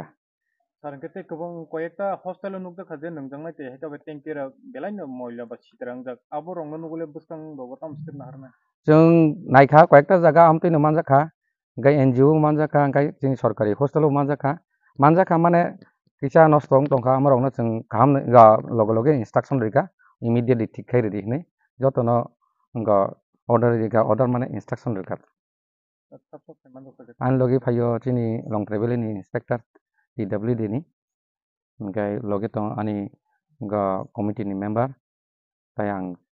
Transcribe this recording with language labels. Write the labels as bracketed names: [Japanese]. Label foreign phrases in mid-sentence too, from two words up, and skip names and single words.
[Bodo] सारंकेते गोबां कयेकटा हस्टेल नुकदा खाजे नोंजांनाय ते हेका बे टेंकेरा बेलायनो मयला बा सितरांजाक आबो रंनो नुगले बुसकां बबो तामस्टिरना हारना जों नायखा कयेकटा जागा हमतैनो मानजाखा गाय एनजिओ मानजाखा गाय जों सरकारि हस्टेल मानजाखा माने किसा नष्ट दंखा आमरावनो जों गाहाम लगे लगे इंस्ट्रक्शन रिका इमिडिएटली ठीक खाय रेडी हनै जतनो order माने इंस्ट्रक्शन रिका आन लगे फायो चिनि लं ट्राइबेल नि इंस्पेक्टर PWD नि गाय लगे तो आनि कमिटि नि मेम्बार ताय आं